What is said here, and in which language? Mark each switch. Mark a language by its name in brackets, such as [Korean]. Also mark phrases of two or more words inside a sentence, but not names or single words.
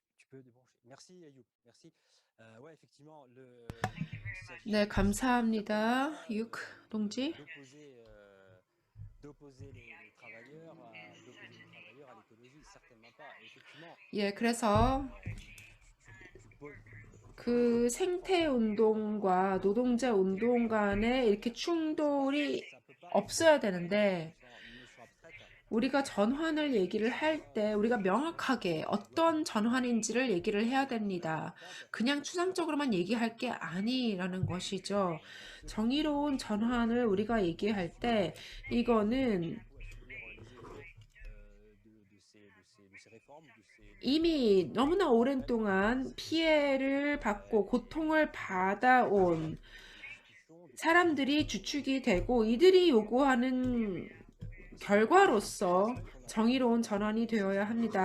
[French] peu débranché. Merci Ayoub, merci. Ouais, effectivement, il s'agit [Korean] 네, [French] il s'agit [Korean] 감사합니다. [French] certainement pas [Korean] 6 동지. [French] d'opposer d'opposer les travailleurs à l'écologie, certainement pas. Et effectivement, [Korean] 예, 그래서 [French] tu poses [Korean] 그 생태 운동과 노동자 운동 간에 이렇게 충돌이 [French] ça peut pas [Korean] 없어야 되는데 [French] une notion abstraite. [Korean] 우리가 전환을 얘기를 할 때 우리가 명확하게 어떤 전환인지를 얘기를 해야 됩니다. 그냥 추상적으로만 얘기할 게 아니라는 것이죠. 정의로운 전환을 우리가 얘기할 때 이거는 이미 너무나 오랜 동안 피해를 받고 고통을 받아온 사람들이 주축이 되고 이들이 요구하는 결과로서 정의로운 전환이 되어야 합니다.